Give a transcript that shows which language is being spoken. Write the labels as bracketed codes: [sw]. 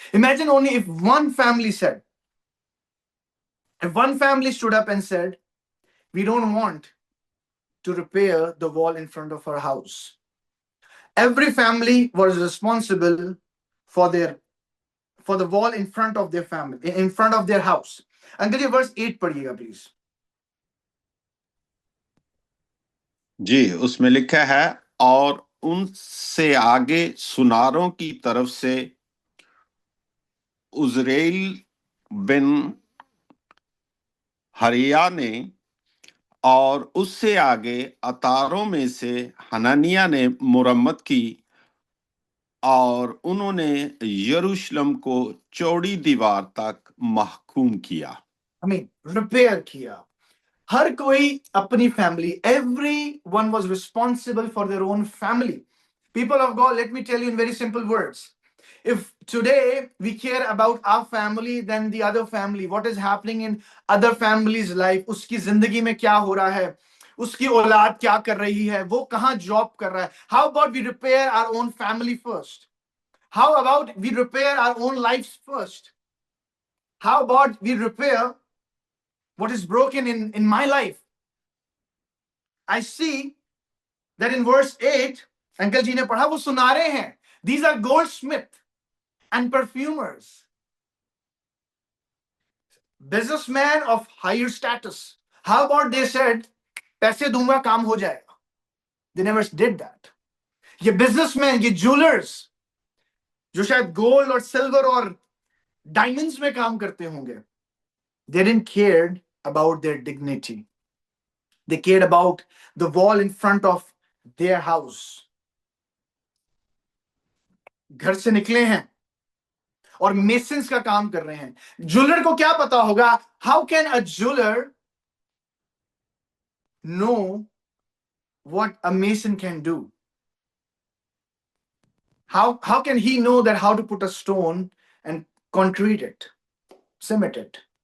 [en] Imagine only if one family said, if one family stood up and said, we don't want to repair the wall in front of our house. Every family was responsible for the wall in front of their family, in front of their house. Uncle ji, verse 8 [hi] पढ़िएगा [en] please. [hi] जी, उसमें लिखा है, और उनसे आगे सुनारों की तरफ से उजरेल बिन हरिया ने, और उससे आगे अतारों में से हननिया ने मुरम्मत की, और उन्होंने यरूशलेम को चौड़ी दीवार तक महकूम किया। रिपेयर किया। हर कोई अपनी family, [en] everyone was responsible for their own family. People of God, let me tell you in very simple words. If today we care about our family than the other family, what is happening in other families' life, [hi] उसकी जिंदगी में क्या हो रहा है, उसकी औलाद क्या कर रही है, वो कहाँ जॉब कर रहा है. [en] How about we repair our own family first? How about we repair our own lives first? How about we repair what is broken in my life? I see that in verse 8, Uncle Ji [hi] ने पढ़ा, वो सुनारे हैं. [en] These are goldsmith and perfumers, businessmen of higher status. How about they said, [hi] पैसे दूंगा काम हो जाएगा? [en] They never did that. [hi] ये businessmen, ये jewelers, जो शायद gold और silver और diamonds में काम करते होंगे, [en] they didn't care about their dignity. They cared about the wall in front of their house. [hi] घर से निकले हैं और मेसन्स का काम कर रहे हैं. ज्वेलर को क्या पता होगा? [en] How can a jeweler know what a mason can do? How can he know that how to put a stone and concrete it, cement it?